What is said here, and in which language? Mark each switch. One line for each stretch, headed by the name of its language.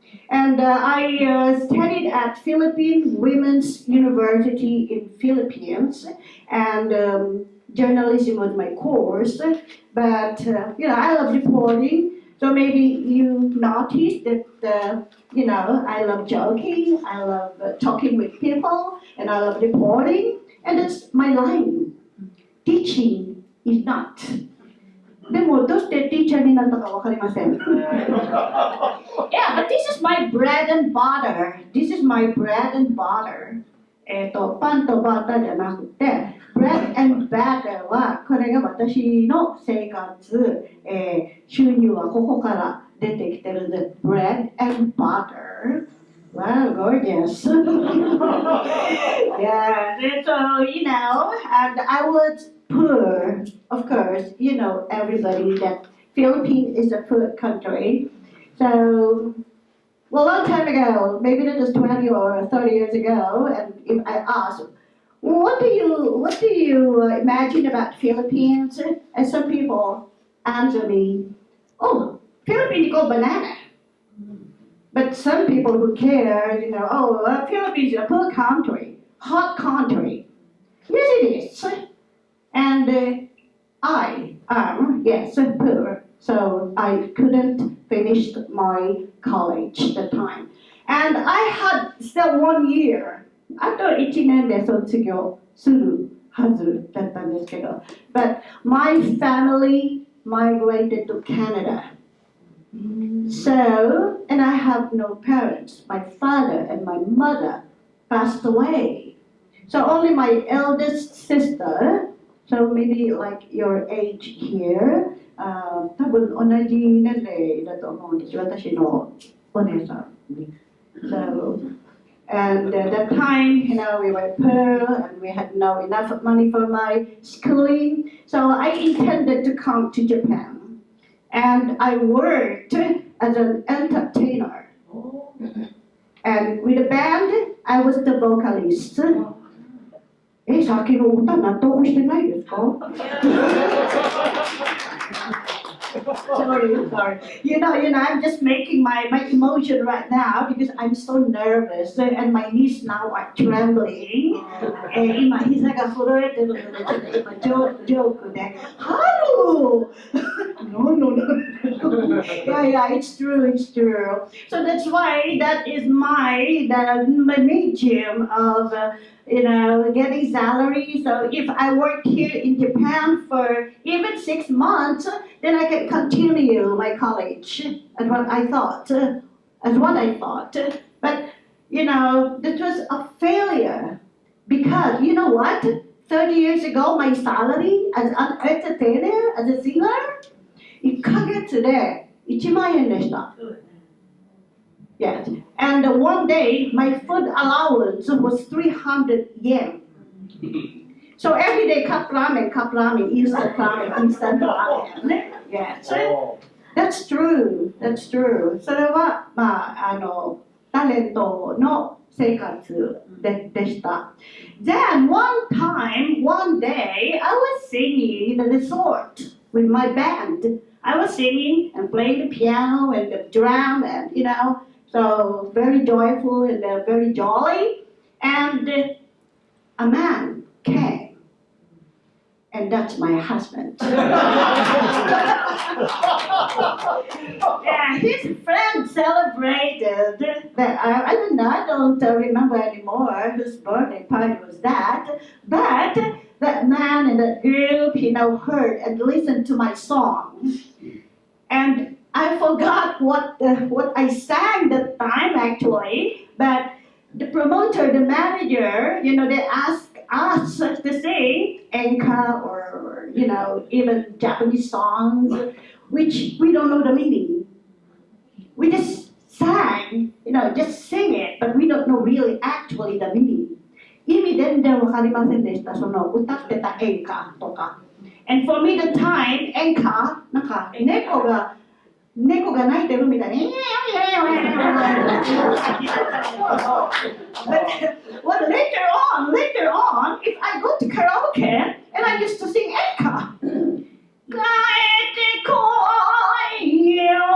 English: And I studied at Philippine Women's University in Philippines, and journalism was my course. But I love reporting. So maybe you noticed that I love joking, I love talking with people, and I love reporting, and that's my line. Teaching is not.
Japanese: でもどうしてティーチャーになったかわかりません。
English: Yeah, but this is my bread and butter. This is my bread and butter.
Japanese: パンとバターじゃなくて、
English: bread and butter
Japanese: はこれが私の生活、収入はここから出てきてるんで、bread and butter.
English: Wow, gorgeous. Yeah, so and I was poor, of course. Everybody that Philippines is a poor country. So, well, a long time ago, maybe that was 20 or 30 years ago, and if I asked, what do you imagine about Philippines? And some people answer me, oh, Philippines go banana. But some people who care, Philippines is a poor country, hot country. Yes, it is. And I am, yes, poor. So I couldn't finish my college at the time. And I had still 1 year.
Japanese: あと1年で卒業するはずだったんですけど。
English: But my family migrated to Canada. So, and I have no parents. My father and my mother passed away. So only my eldest sister, so maybe like your age here,
Japanese: 多分同じ年齢だと思うんです。私のお姉さん。
English: So, and at that time, we were poor and we had no enough money for my schooling. So I intended to come to Japan. And I worked as an entertainer. And with a band, I was the vocalist.
Japanese: さっきの歌納得してないですか
English: Sorry. I'm just making my emotion right now because I'm so nervous and my knees now are trembling.
Japanese: 今膝が震えてるので今ジョークでHaru!
English: No. Yeah, it's true. So that's why that is my medium of getting salary. So if I work here in Japan for even 6 months, then I can continue my college as what I thought. But that was a failure because you know what? 30 years ago, my salary as an entertainer, as a singer,
Japanese: 1ヶ月で1万円でした。
English: Yes, and one day my food allowance was 300 yen. So every day cup ramen, instant ramen. Yes, that's true.
Japanese: それはタレントの生活でした。
English: Then one day, I was singing in the resort with my band. I was singing and playing the piano and the drum and so very joyful and very jolly. And a man came, and that's my husband. Yeah, his friend celebrated that. I don't remember anymore whose birthday party was that. But that man and that group, heard and listened to my song. And I forgot what I sang that time actually, but the promoter, the manager, they asked us to sing enka or even Japanese songs, which we don't know the meaning. We just sang, just sing it, but we don't know really actually the meaning.
Japanese: 意味全然わかりませんでした。その歌ってた演歌とか。
English: And for me the time
Japanese: 演歌なんか猫が泣いてるみたいに
English: But later on, if I go to karaoke and I used to sing enka,
Japanese: 帰ってこいよ